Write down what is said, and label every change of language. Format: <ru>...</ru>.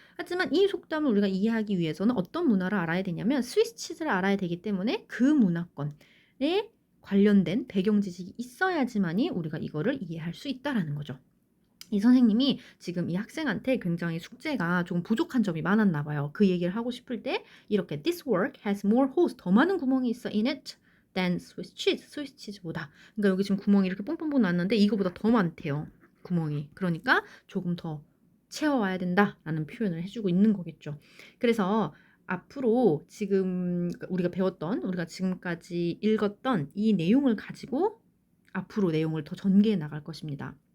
<ko>하지만 이 속담을 우리가 이해하기 위해서는 어떤 문화를 알아야 되냐면 스위스 치즈를 알아야 되기 때문에 그 문화권의 관련된 배경 지식이 있어야지만이 우리가 이거를 이해할 수 있다라는 거죠. 이 선생님이 지금 이 학생한테 굉장히 숙제가 좀 부족한 점이 많았나 봐요. 그 얘기를 하고 싶을 때 이렇게</ko> <en>This work has more holes.</en> <ko>더 많은 구멍이 있어</ko> <en>in it than Swiss cheese.</en> <ko>스위스 치즈보다. 그러니까 여기 지금 구멍이 이렇게 뽕뽕뽕 났는데 이거보다 더 많대요. 구멍이. 그러니까 조금 더 채워와야 된다라는 표현을 해주고 있는 거겠죠. 그래서 앞으로 지금 우리가 배웠던, 우리가 지금까지 읽었던 이 내용을 가지고 앞으로 내용을 더 전개해 나갈 것입니다.</ko>